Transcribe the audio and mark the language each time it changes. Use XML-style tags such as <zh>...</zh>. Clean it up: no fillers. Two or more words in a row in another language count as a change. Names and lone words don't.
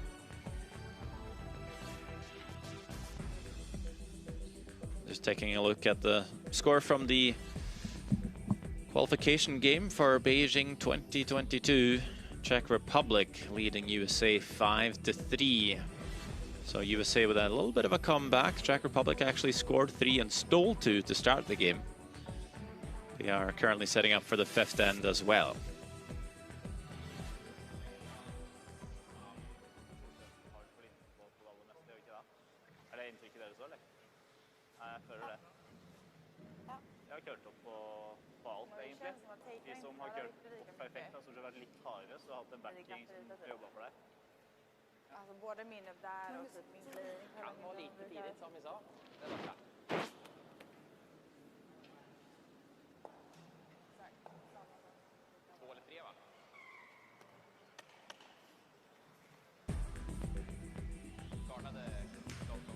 <en>Just taking a look at the score from the qualification game for Beijing 2022. Czech Republic leading USA 5-3. So USA with a little bit of a comeback. Czech Republic actually scored 3 and stole 2 to start the game. They are currently setting up for the 5th end as well.</en> <no>Jeg har kørt opp på alt, egentlig. De som har kørt opp perfekt, så har det vært litt hardere, så har hatt en backing som jobber for deg.</no> <sv>Alltså både min upp där och typ min glidning. Kan vara lite för tidigt som vi sa. Det var bra. 2 eller 3 va? Startade Stockholm.</sv>